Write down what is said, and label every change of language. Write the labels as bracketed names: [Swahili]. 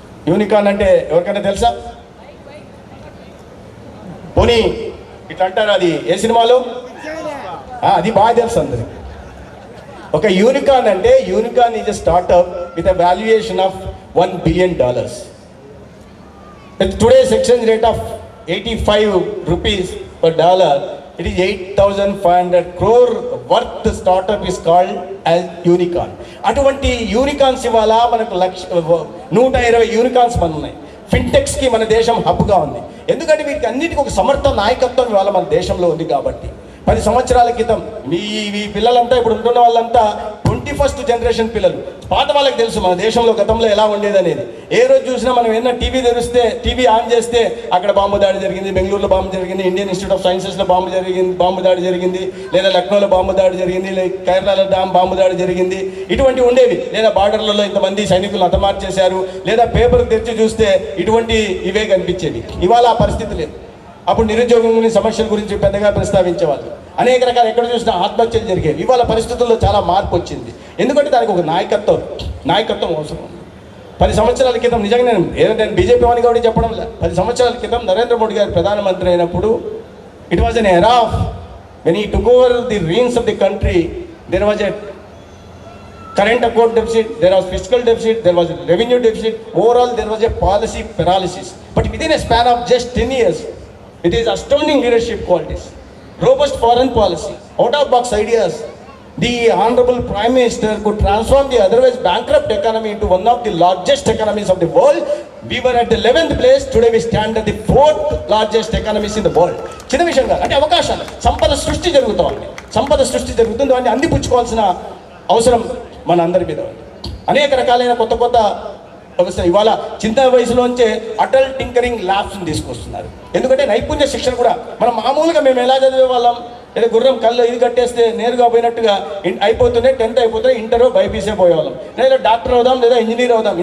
[Telugu] Unicorn అంటే ఎవరికైనా తెలుసా? పోనీ ఇట్లా అంటారు, అది ఏ సినిమాలో? అది బాగా తెలుసు అందరికి. [English] ఒక యూనికార్న్ అంటే, unicorn is a startup with a valuation of $1 billion. With today's exchange rate of 85 rupees per dollar, it is 8,500 crore worth startup is called as unicorn. [Telugu] అటువంటి యూనికార్న్స్ ఇవాళ మనకు 120 యూనికార్న్స్ ఉన్నాయి. ఫిన్టెక్స్కి మన దేశం హబ్గా ఉంది. ఎందుకంటే వీటికి అన్నిటికీ ఒక సమర్థ నాయకత్వం ఇవాళ మన దేశంలో ఉంది కాబట్టి. 10 సంవత్సరాల క్రితం ఈ పిల్లలంతా ఇప్పుడు ఉంటున్న వాళ్ళంతా 21st జనరేషన్ పిల్లలు. పాత వాళ్ళకి తెలుసు మన దేశంలో గతంలో ఎలా ఉండేది అనేది. ఏ రోజు చూసినా మనం ఏదైనా టీవీ ఆన్ చేస్తే అక్కడ బాంబు దాడి జరిగింది, బెంగళూరులో బాంబు జరిగింది, ఇండియన్ ఇన్స్టిట్యూట్ ఆఫ్ సైన్సెస్లో బాంబు దాడి జరిగింది, లేదా లక్నోలో బాంబు దాడి జరిగింది, లేదా కేరళలో బాంబు దాడి జరిగింది, ఇటువంటి ఉండేవి. లేదా బార్డర్లలో ఇంతమంది సైనికులు హతమార్చేశారు, లేదా పేపర్ తెరిచి చూస్తే ఇటువంటి ఇవే కనిపించేవి. ఇవాళ ఆ పరిస్థితి లేదు. అప్పుడు నిరుద్యోగం సమస్యల గురించి పెద్దగా ప్రస్తావించేవాళ్ళు. అనేక రకాల ఎక్కడ చూసినా ఆత్మహత్యలు జరిగేవి. ఇవాళ పరిస్థితుల్లో చాలా మార్పు వచ్చింది. ఎందుకంటే దానికి ఒక నాయకత్వం అవసరం. 10 సంవత్సరాల క్రితం నిజంగా నేను బీజేపీ వాడిని కాబట్టి చెప్పడం లేదు. 10 సంవత్సరాల క్రితం నరేంద్ర మోడీ గారు ప్రధానమంత్రి అయినప్పుడు [English] It was an era of when he took over the reins of the country. There was a current account deficit, there was fiscal deficit, there was revenue deficit. Overall, there was a policy paralysis. But within a span of just 10 years, it is astounding leadership qualities, robust foreign policy, out-of-box ideas. The Honorable Prime Minister could transform the otherwise bankrupt economy into one of the largest economies of the world. We were at the 11th place, today we stand at the 4th largest economies in the world. [Telugu] చిన్న విషయం కాదు, అంటే అవకాశాలు, సంపద సృష్టి జరుగుతుంది. వాటిని అందిపుచ్చుకోవాల్సిన అవసరం మన అందరి మీద ఉంది. అనేక రకాలైన కొత్త వ్యవస్థ ఇవాళ చిన్న వయసులోంచే అటల్ టింకరింగ్ ల్యాబ్స్ని తీసుకొస్తున్నారు. ఎందుకంటే నైపుణ్య శిక్షణ కూడా మనం మామూలుగా మేము ఎలా చదివే వాళ్ళం, లేదా గుర్రం కళ్ళు ఇది కట్టేస్తే నేరుగా పోయినట్టుగా అయిపోతుండే, 10th అయిపోతుంది, ఇంటర్ బైపీసీ పోయేవాళ్ళం, లేదా డాక్టర్ అవుదాం, లేదా ఇంజనీర్ అవుదాం.